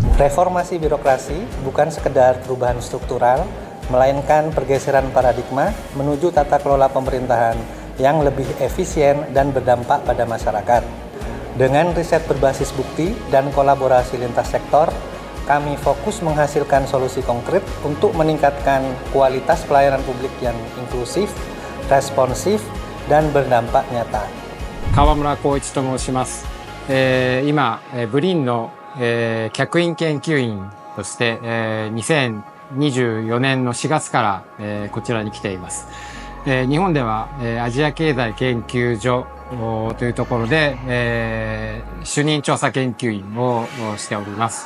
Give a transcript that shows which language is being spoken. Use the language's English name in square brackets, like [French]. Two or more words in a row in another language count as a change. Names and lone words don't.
[Indonesian] Reformasi birokrasi bukan sekedar perubahan struktural, melainkan pergeseran paradigma menuju tata kelola pemerintahan yang lebih efisien dan berdampak pada masyarakat. Dengan riset berbasis bukti dan kolaborasi lintas sektor, kami fokus menghasilkan solusi konkret untuk meningkatkan kualitas pelayanan publik yang inklusif, responsif, dan berdampak nyata. [Japanese] 川村光一と申します。今、ブリンの、客員研究員として、2024年の4月から、こちらに来ています。日本では、アジア経済研究所というところで、主任調査研究員をしております。